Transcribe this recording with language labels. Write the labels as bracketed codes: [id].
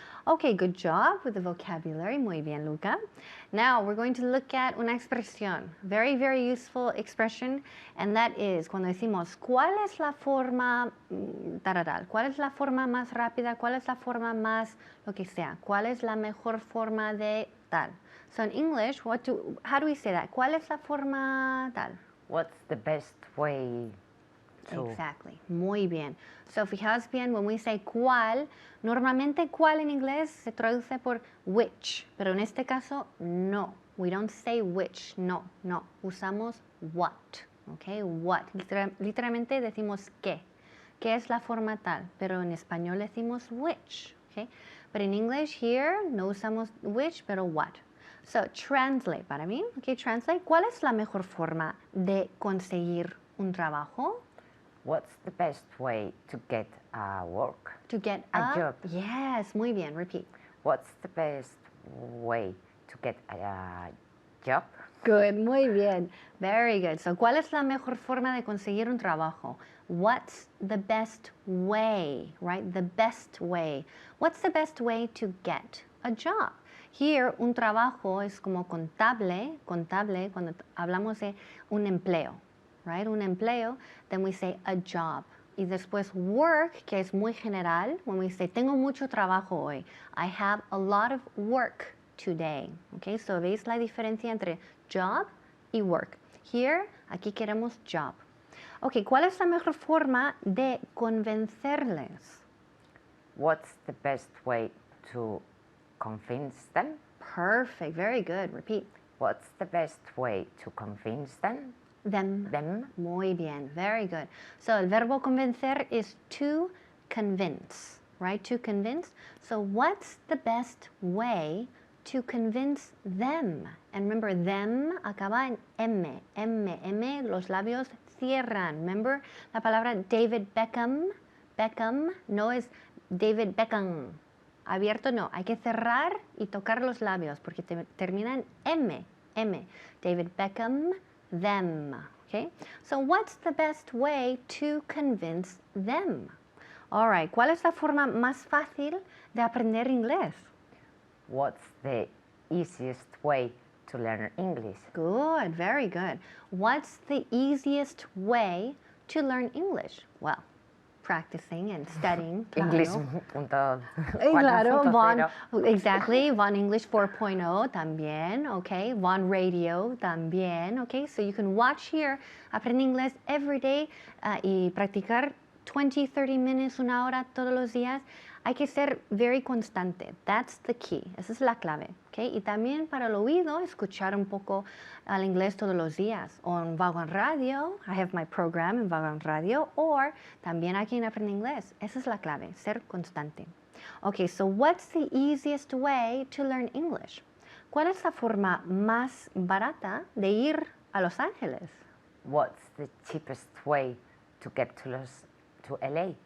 [en] Okay, good job with the vocabulary. [es] Muy bien, [en] Luca. Now, we're going to look at [es] una expresión. [en] Very, very useful expression. And that is, [es] cuando decimos, ¿cuál es la forma tal? ¿Cuál es la forma más rápida? ¿Cuál es la forma más lo que sea? ¿Cuál es la mejor forma de tal? [en] So in English, how do we say that? [es] ¿Cuál es la forma tal? [en] What's the best way to... Exactly. [es] Muy bien. So, fijaos bien, [en] when we say [es] cuál, normalmente cuál en inglés se traduce por which, pero en este caso, no. [en] We don't say which, no. [es] Usamos [en] what, okay? What. [es] Literalmente decimos qué. ¿Qué es la forma tal? Pero en español decimos which, okay? [en] But in English here, [es] no usamos [en] which, [es] pero [en] what. So, translate [es] para mí, [en] okay? Translate. [es] ¿Cuál es la mejor forma de conseguir un trabajo? [en] What's the best way to get work? To get a job. Yes, [es] muy bien. [en] Repeat. What's the best way to get a job? Good, [es] muy bien. [en] Very good. [es] So, ¿cuál es la mejor forma de conseguir un trabajo? [en] What's the best way, right? The best way. What's the best way to get a job? [es] Here, un trabajo es como contable cuando hablamos de un empleo. Right? Un empleo, [en] then we say a job. [es] y después work, que es muy general, [en] when we say [es] tengo mucho trabajo hoy. [en] I have a lot of work today. [es] Okay, so veis la diferencia entre job y work. Here, aquí queremos job. Ok, ¿cuál es la mejor forma de convencerles? [en] What's the best way to convince them? Perfect, very good. Repeat. What's the best way to convince them? Them. Them? [es] Muy bien, [en] very good. So [es] el verbo convencer [en] is to convince, right? To convince. So what's the best way to convince them? And remember, [es] them acaba en M, los labios cierran. Remember la palabra David Beckham? Beckham no es David Beckham. Abierto no, hay que cerrar y tocar los labios porque termina en M. [en] David Beckham, them. Okay? So what's the best way to convince them? All right, [es] ¿cuál es la forma más fácil de aprender inglés? [en] What's the easiest way to learn English? Good, very good. What's the easiest way to learn English? Well, practicing and studying. [es] Claro. English punto Claro, 4.0. Vaughan, [en] exactly, [es] Vaughan English 4.0 también, okay, Vaughan Radio también, okay, [en] so you can watch here, [es] aprende inglés [en] every day [es] y practicar 20, 30 [en] minutes, [es] una hora todos los días. Hay que ser very constante, [en] that's the key, [es] esa es la clave, okay, y también para el oído, escuchar un poco al inglés todos los días, o en Vaughan Radio, [en] I have my program [es] en Vaughan Radio, or también aquí en Aprende Inglés, esa es la clave, ser constante. [en] Okay, so what's the easiest way to learn English? [es] ¿Cuál es la forma más barata de ir a Los Ángeles? [en] What's the cheapest way to get to LA?